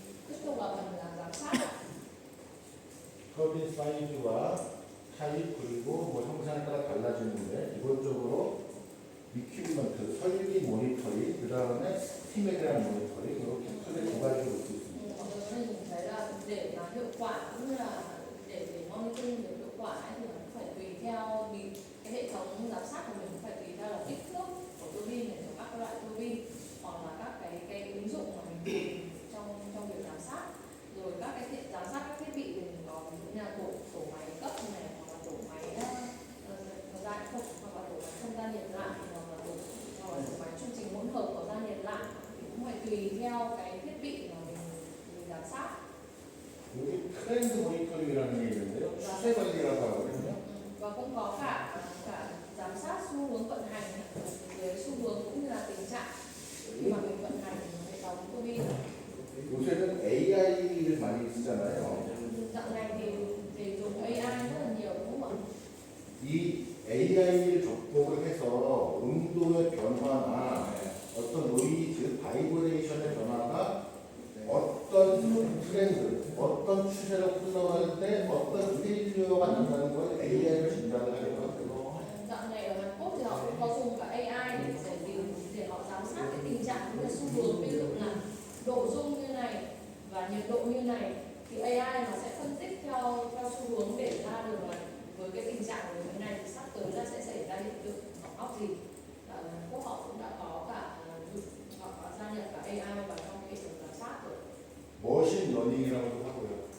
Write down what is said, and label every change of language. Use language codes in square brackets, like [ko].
[vi] Tiếp tục là phần là giám sát ạ. [ko] 터빈 사이즈와 타입 그리고 뭐 형상에 따라 달라지는데 기본적으로 리퀴먼트, 설비 모니터링, 그 다음에 스팀에 대한 모니터링 이렇게 크게 두 가지로 볼 수 있습니다. [vi] Mọi người có thể nhìn thấy là để mà hiệu quả cũng như là để monitoring được hiệu quả ấy, thì nó cũng phải tùy theo vì cái hệ thống giám sát của mình cũng phải tùy theo là kích thước của tua bin này, các loại tua bin hoặc là các cái ứng dụng mà mình dùng trong việc giám sát, rồi các cái giám sát các thiết bị thì mình có ví dụ như là tổ máy cấp này hoặc là tổ máy gia không hoặc là tổ máy không gia nhiệt lại hoặc là tổ máy chương trình hỗn hợp có gia nhiệt lại thì cũng phải tùy theo cái thiết bị mà mình giám sát. [ko] 여기 트렌드 모니터링이라는 게 있는데요. 추세 관리라고 하거든요. [vi] Và cũng có cả giám sát xu hướng vận hành dưới xu hướng cũng như là tình trạng khi mà mình vận hành hệ thống tua bin. [ko] 요새는 AI를 많이 쓰잖아요. [vi] Dạo này thì dùng AI rất là nhiều đúng không ạ? [ko] 이 AI를 접목을 해서 온도의 변화나 어떤 노이즈, 바이브레이션의 변화가 어떤 트렌드, 어떤 추세로 흘러갈 때 어떤 페일리어가 난다는 걸 AI를 진단을 하려고 하고요. [vi] Dạo này ở Hàn Quốc thì họ cũng có dùng cả AI để họ giám sát cái tình trạng cũng như xu hướng, ví dụ là độ rung như này và nhiệt độ như này thì AI nó sẽ phân tích theo xu hướng để ra được là với cái tình trạng của như này thì sắp tới là sẽ xảy ra hiện tượng hỏng hóc gì. Ở Hàn Quốc họ cũng đã có cả họ có gia nhập cả AI vào trong cái hệ thống giám sát rồi. [ko] 머신 러닝이라고도 하고요.